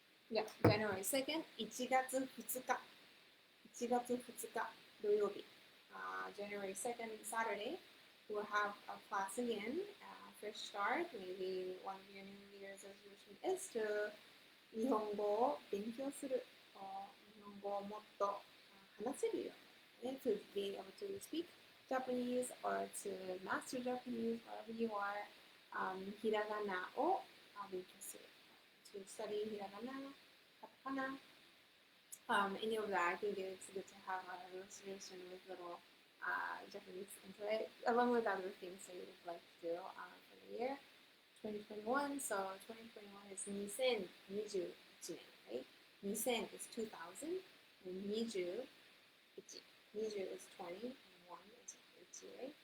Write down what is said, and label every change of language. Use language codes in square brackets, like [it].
[en] Yeah, January 2nd, 1月2日。 [ja] 1月2日土曜日。 [en] January 2nd, Saturday, we'll have a class again. Fresh start. Maybe one of your New Year's resolution is to [ja] 日本語を勉強する。日本語をもっと話せるように。 [en] To be able to speak Japanese or to master Japanese, wherever you are. [ja] ひらがなを勉強する。 [en] To study ひらがな、カタカナ。 Any of that, I think it's good to have a illustration with little Japanese into it, along with other things that you would like to do for the year 2021. So 2021 is 2021年, right? 2000 is 2000, and 21. 20 is 20, and 1 is 1, right?